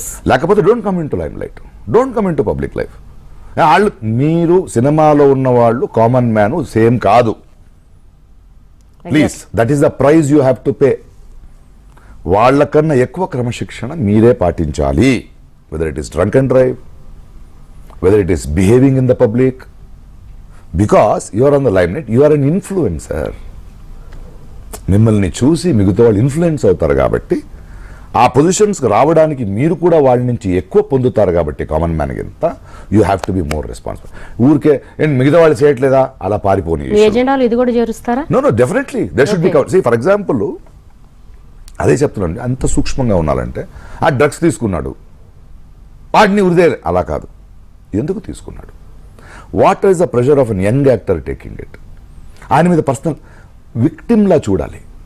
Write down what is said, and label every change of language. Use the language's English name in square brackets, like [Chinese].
[English] లేకపోతే don't come into limelight, don't come into public life. [Telugu] వాళ్ళు మీరు సినిమాలో ఉన్న వాళ్ళు కామన్ మ్యాన్ సేమ్ కాదు. [English] Please, that is the price you have to pay. [Telugu] వాళ్ళకన్నా ఎక్కువ క్రమశిక్షణ మీరే పాటించాలి. [English] whether it is drunk and drive, whether it is behaving in the public, because you are on the limelight, you are an influencer. [Telugu] మిమ్మల్ని చూసి మిగతా వాళ్ళు influence అవుతారు కాబట్టి ఆ పొజిషన్స్కి రావడానికి మీరు కూడా వాళ్ళ నుంచి ఎక్కువ పొందుతారు కాబట్టి కామన్ మ్యాన్ కింద [English] You have to be more responsible. [Telugu] ఊరికే మిగతా వాళ్ళు చేయట్లేదా అలా పారిపోని ఎజెండాలు ఇది కూడా చేరుస్తారా? [English] No definitely that should be covered. See for example [Telugu] అదే చెప్తున్నాను, అంత సూక్ష్మంగా ఉండాలంటే ఆ డ్రగ్స్ తీసుకున్నాడు వాడిని ఉరిదే అలా కాదు, ఎందుకు తీసుకున్నాడు, [English] what is the pressure of an young actor taking it, [Telugu] ఆయన మీద పర్సనల్ విక్టిమ్లా చూడాలి.